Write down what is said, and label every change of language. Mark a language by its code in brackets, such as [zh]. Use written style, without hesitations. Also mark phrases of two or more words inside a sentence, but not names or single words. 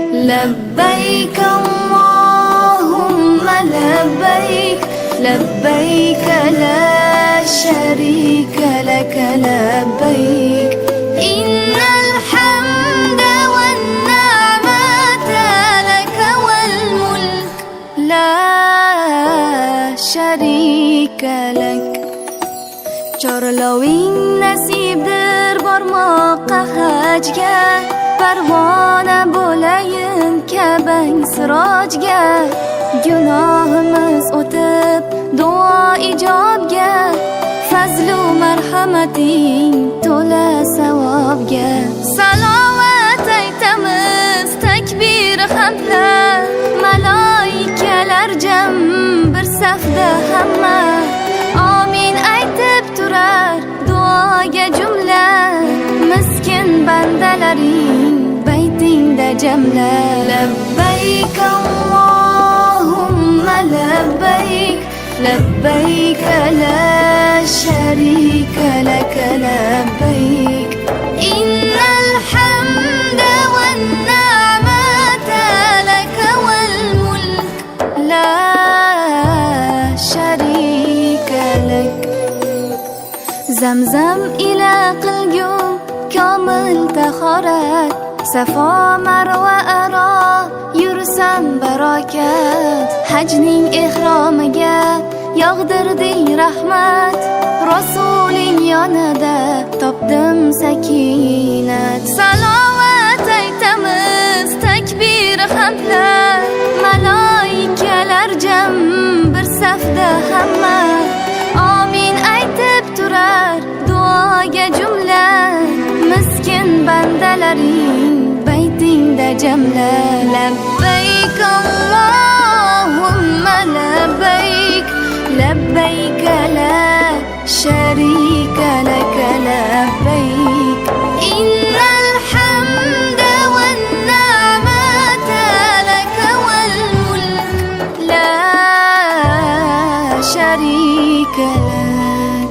[ar] لبيك اللهم لبيك لبيك لا شريك لك لبيك إن الحمد والنعمة لك والملك لا شريك لك [uz] Chorloving nasibdir bormoqqa hajga Parvona bo'layin Ka'bang sirojga Gunohimiz o'tib duo ijobga Fazlu marhamating to'la savobga Salovat aytamiz takbir hamdlar Maloikalar jam bir safda hamma Amin aytib turar duoga jumla Miskin bandalaring baytingda jamla [ar] لبيك اللهم لبيك لبيك لا شريك لك لبيك إن الحمد والنعمة لك والملك لا شريك لك [uz] Zamzam ila qilgum komil tahorat Safo marva aro yursam barokat Hajning ihromiga yog'dirding rahmat Rasuling yonida topdim sakinat Salovat aytamiz takbir hamdlar Maloikalar jam bir safda hamma Amin aytib turar duoga jumla Miskin bandalaring baytingda jamla [ar] لبيك اللهم لبيك لبيك لا شريك لك لبيك إن الحمد والنعمة لك والملك لا شريك لك